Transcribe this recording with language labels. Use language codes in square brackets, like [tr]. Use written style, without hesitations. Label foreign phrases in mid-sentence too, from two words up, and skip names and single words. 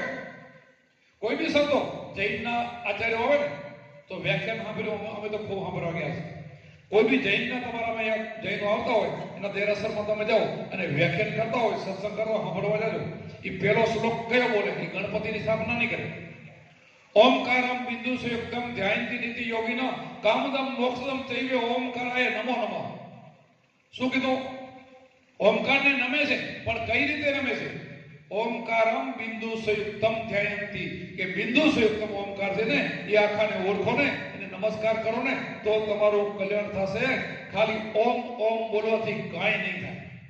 [gu] કોઈ બી સંતો જૈનના આચાર્ય હોય ને તો વ્યાખ્યાન સાંભળ્યું, અમે તો ખૂબ સાંભળવા ગયા છે। કોઈ બી જૈનના તમારામાં જૈનો આવતા હોય એના દેરાસરમાં તમે જાઓ અને વ્યાખ્યાન કરતા હોય, સત્સંગ કરવા સાંભળવા જાજો, એ પહેલો શ્લોક કયો બોલે? એ ગણપતિની સ્થાપના નહીં કરે। [sa] ओंकारम बिंदु संयुक्तम ध्यायन्ति नीति योगिनो कामदम मोक्षदम चैव ओंकाराय ओंकाराय नमो नमः. [gu] શું કીધું? ઓમકારને નમે છે, પણ કઈ રીતે નમે છે? [sa] ओंकारम् बिन्दु संयुक्तम् ध्यायन्ति, [gu] કે [sa] बिन्दु संयुक्तम् [gu] ઓમકાર છે ને એ આખાને ઓળખો ને, એને નમસ્કાર કરો ને તો તમારું કલ્યાણ થશે. ખાલી ઓમ ઓમ બોલવાથી કાંઈ નહીં થાય.